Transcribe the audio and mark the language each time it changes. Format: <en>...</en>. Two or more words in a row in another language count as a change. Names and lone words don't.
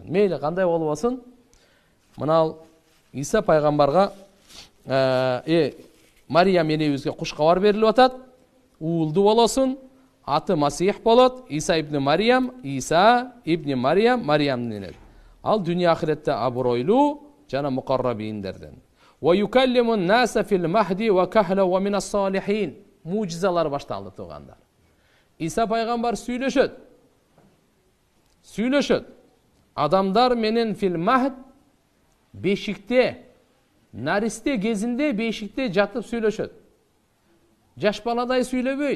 <ky>Мейли кандай болбосун, мына Иса пайгамбарга Мариям энебизге куш кабар берилип атат: уулду болосуң, аты Масих болот, Иса ибн Мариям, Иса ибн Мариям, Мариямдын энеси. Ал дүния ахиретте абройлуу жана муқаррабиндерден.</ky> <ar>ويكلم الناس في المهد وكهلا ومن الصالحين.</ar> <ky>Мужизалар башталды туугандар. Иса пайгамбар сүйлөшөт. Адамдар менен</ky> <ar>في المهد,</ar> <ky>бешикте, наристе кезинде бешикте жатып сүйлөшөт. Жаш баладай сүйлөбөйт.</ky>